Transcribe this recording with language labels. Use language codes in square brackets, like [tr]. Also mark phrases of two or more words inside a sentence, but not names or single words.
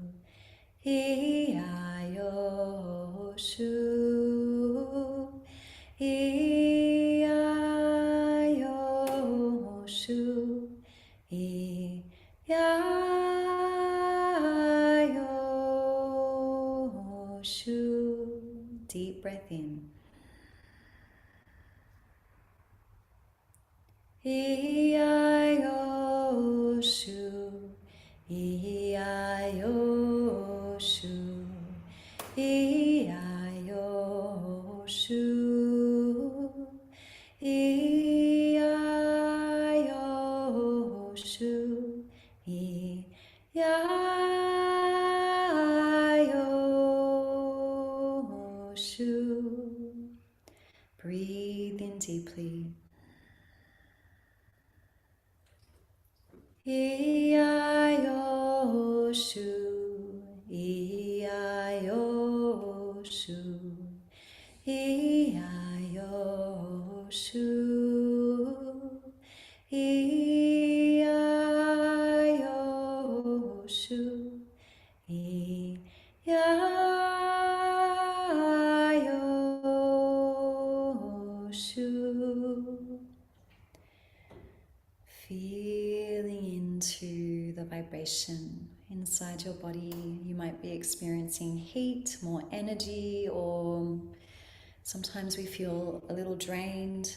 [en] YA YO SHU. YA YO SHU. YA YO SHU. Deep breath in. E-I-O-Shu, E-I-O-Shu, E-I-O-Shu, E-I-O-Shu, E-I-O-Shu. Breathe in deeply. E-I-O-Shu, E-I-O-Shu, E-I-O-Shu, E-I-O-Shu, E-I-O-Shu. Feeling into the vibration inside your body. You might be experiencing heat, more energy, or sometimes we feel a little drained.